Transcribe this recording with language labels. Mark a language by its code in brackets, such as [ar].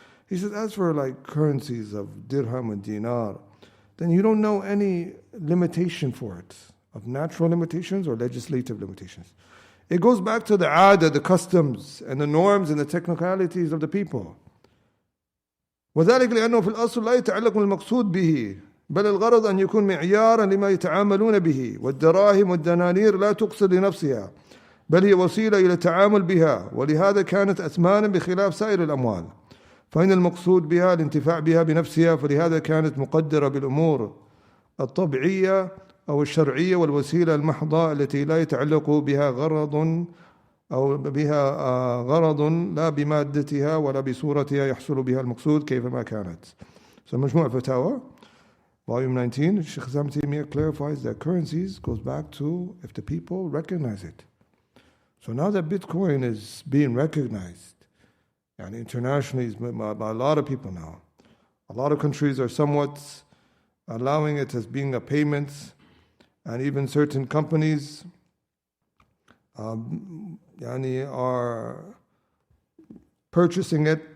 [en] He says, as for like currencies of dirham and dinar, then you don't know any limitation for it, of natural limitations or legislative limitations. It goes back to the aada, the customs and the norms and the technicalities of the people. [ar] وذلك لأنه في الأصل لا يتعلق بالمقصود به بل الغرض أن يكون معيارا لما يتعاملون به والدراهم والدنانير لا تقصد لنفسها بل هي وسيلة إلى التعامل بها ولهذا كانت أثمانا بخلاف سائر الأموال فإن المقصود بها الانتفاع بها بنفسها فلهذا كانت مقدرة بالأمور الطبيعية أو الشرعية والوسيلة المحضة التي لا يتعلق بها غرض أو بها غرض لا بمادتها ولا بصورتها يحصل بها المقصود كيفما كانت. [en] So مجموع فتاوى volume 19, Shaykh Islam Taymiyyah clarifies that currencies goes back to if the people recognize it. So now that Bitcoin is being recognized and internationally by a lot of people now, a lot of countries are somewhat allowing it as being a payment, and even certain companies are purchasing it.